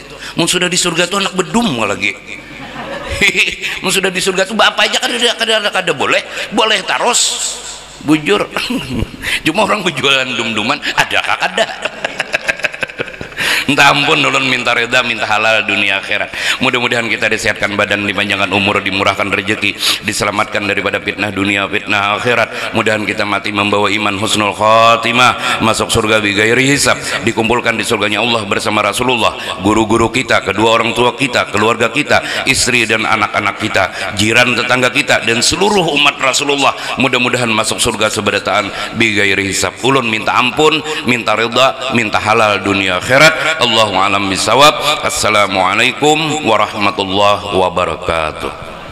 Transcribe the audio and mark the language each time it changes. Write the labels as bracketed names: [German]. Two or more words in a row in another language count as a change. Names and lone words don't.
[Banjar] Mun sudah di surga tuh anak bedum lagi. Mun sudah di surga tuh bapak aja kada boleh terus bujur. Cuma orang berjualan dum-duman ada kada. Entah ampun ulun minta reda, minta halal dunia akhirat. [Indonesian] Mudah-mudahan kita disehatkan badan, dipanjangkan umur, dimurahkan rezeki, diselamatkan daripada fitnah dunia, fitnah akhirat. Mudahan kita mati membawa iman [Arabic] حسن الخاتمة, [Indonesian] masuk surga [Arabic] بغير حساب, [Indonesian] dikumpulkan di surganya Allah bersama Rasulullah, guru-guru kita, kedua orang tua kita, keluarga kita, istri dan anak-anak kita, jiran tetangga kita, dan seluruh umat Rasulullah. Mudah-mudahan masuk surga seberataan [Arabic] بغير حساب. [Banjar] Ulun minta ampun, minta reda, minta halal dunia akhirat. [Arabic] الله أعلم بالصواب. السلام عليكم ورحمة الله وبركاته.